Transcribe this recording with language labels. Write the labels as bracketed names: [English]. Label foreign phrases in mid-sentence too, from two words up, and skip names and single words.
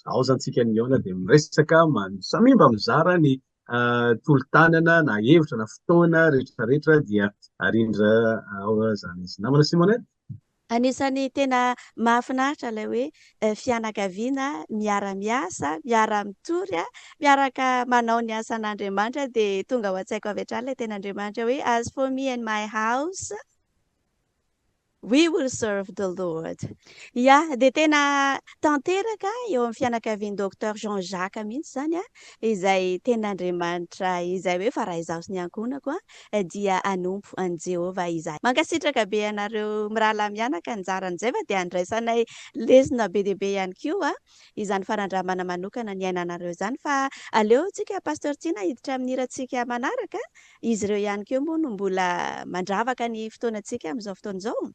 [Malagasy] Ao zany tsika niona de miresaka samimba mizara ny tolo-tanana na hevitra na fotoana rehetrarehetra dia arindra ao zany izy. Namana Simonette? Anisany tena mahafinaritra ilay hoe fianakaviana miara-miasa, miara-mitory miaraka manao ny asan'Andriamanitra dia tonga ao an-tsaiko avy hatrany ilay ten'Andriamanitra hoe [English] as for me and my house we will serve the Lord. [Malagasy] Dia tena tanteraka eo amin'ny fianakavian'i Dr. Jean-Jacques mihitsy zany izay ten'Andriamanitra izay hoe fa raha izaho sy ny ankonako dia anompo an Jehovah izay. Mankasitraka be anareo mirahalahy mianaka anjaran'izay fa dia andraisanay lesona be dia be ihany koa izany fanandramana manokana ny ainanareo zany fa aleo tsika pasteur Tina hiditra amin'ny hirantsika manaraka izy ireo ihany koa moa no mbola mandravaka ny fotoanantsika amin'izao fotoan'izao.